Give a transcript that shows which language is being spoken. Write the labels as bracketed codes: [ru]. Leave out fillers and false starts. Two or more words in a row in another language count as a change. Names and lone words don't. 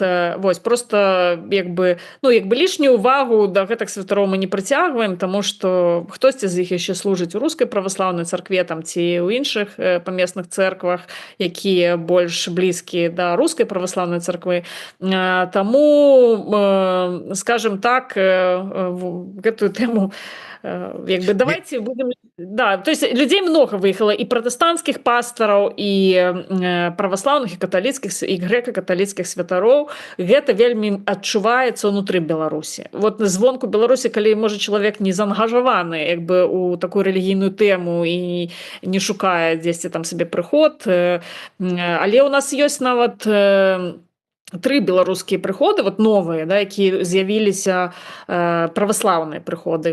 [be] Вось, просто як бы лішнюю увагу да гэтых святароў мы не прыцягваем, таму што хтосьці з іх яшчэ служыць у рускай праваслаўнай царкве, там ці ў іншых памесных цэрквах, якія больш блізкія да рускай праваслаўнай царквы. [ru] Таму, скажем так, [be] гэтую тэму як бы [ru] давайте будем, да, то есть людей много выехало, [be] і пратэстанцкіх пастараў, і праваслаўных, і каталіцкіх, і грэка-каталіцкіх святароў. Гэта вельмі адчуваецца ўнутры Беларусі. Вот звонку Беларусі, калі можа чалавек не заангажаваны як бы у такую рэлігійную тэму і не шукае дзесьці там сабе прыход, але у нас ёсць нават 3 беларускія прыходы, вот новыя, да, якія з'явіліся, праваслаўныя прыходы.